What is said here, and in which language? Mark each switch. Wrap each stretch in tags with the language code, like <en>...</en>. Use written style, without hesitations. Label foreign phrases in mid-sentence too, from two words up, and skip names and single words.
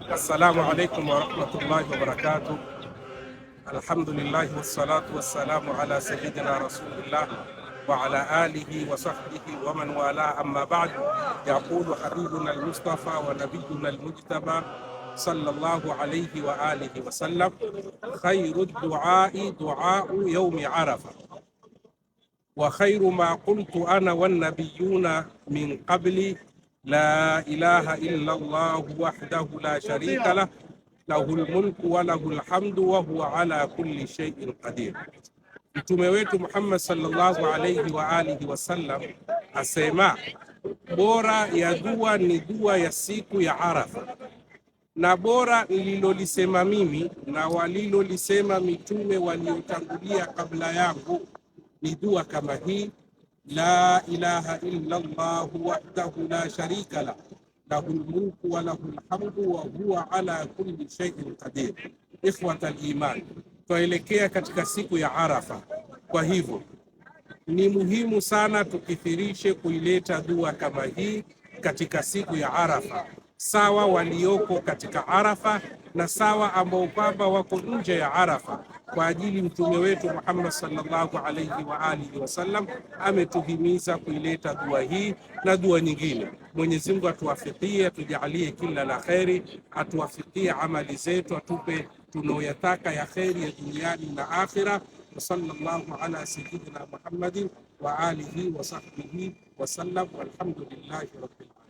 <ar>السلام عليكم ورحمة الله وبركاته. الحمد لله والصلاة والسلام على سيدنا رسول الله وعلى آله وصحبه ومن والاه أما بعد. يقول حبيبنا المصطفى ونبينا المجتبى صلى الله عليه وآله وسلم خير دعاء دعاء يوم عرفة وخير ما قلت أنا والنبيون من قبلي لا إله إلا الله وحده لا شريك له له الملك وله الحمد وهو على كل شيء قدير.</ar> <sw>Mtume wetu Muhammad</sw> <ar>صلى الله عليه وآله وسلم</ar> <sw>asema, bora ya dua ni dua ya siku ya Arafa, na bora nililolisema mimi na walilolisema mitume waliotangulia kabla yangu ni dua kama hii:</sw> <ar>لا إله إلا الله وحده لا شريك له له الملك وله الحمد وهو على كل شيء قدير. إخوة الإيمان,</ar> <sw>tuelekea katika siku ya Arafa. Kwa hivyo ni muhimu sana tukithirishe kuileta dua kama hii katika siku ya Arafa, sawa walioko katika Arafa na sawa ambao kwamba wako nje ya Arafa, kwa ajili mtume wetu Muhammad</sw> <ar>صلى الله عليه وآله وسلم</ar> <sw>ametuhimiza kuileta dua hii na dua nyingine. Mwenyezi Mungu atuwafikie, atujalie kila la kheri, atuwafikie amali zetu, atupe tunayoyataka ya kheri ya duniani na akhira.</sw> <ar>صلى الله على سيدنا محمد وآله وصحبه وسلم والحمد لله رب</ar>